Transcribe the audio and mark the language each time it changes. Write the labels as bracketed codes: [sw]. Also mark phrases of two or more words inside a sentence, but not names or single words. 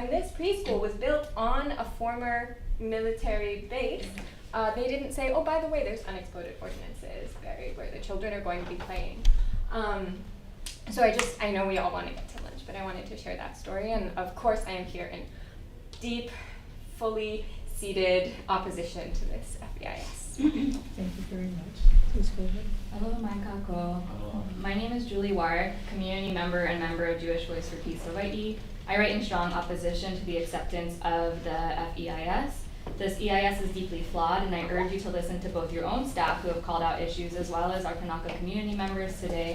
[en] Because surely, when this preschool was built on a former military base, they didn't say, oh, by the way, there's unexploded ordnances buried where the children are going to be playing. So I know we all want to get to lunch, but I wanted to share that story. And of course, I am here in deep, fully seated opposition to this FEIS. Thank you very much. Please go ahead. [haw] Aloha mai kākou. [en] My name is Julie Ward, community member and member of Jewish Voice for Peace Hawaii. I write in strong opposition to the acceptance of the FEIS. This EIS is deeply flawed, and I urge you to listen to both your own staff who have called out issues as well as our Kanaka community members today.